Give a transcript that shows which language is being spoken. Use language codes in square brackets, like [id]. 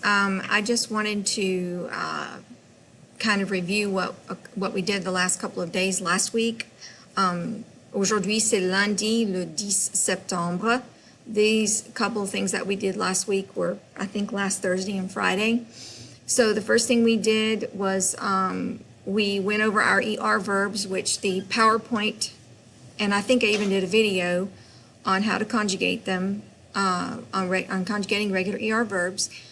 [en] I just wanted to kind of review what we did the last couple of days last week. [fr] Aujourd'hui, c'est lundi, le 10 septembre. [en] These couple of things that we did last week were, I think, last Thursday and Friday. So the first thing we did was we went over our ER verbs, which the PowerPoint, and I think I even did a video on how to conjugate them, on conjugating regular ER verbs.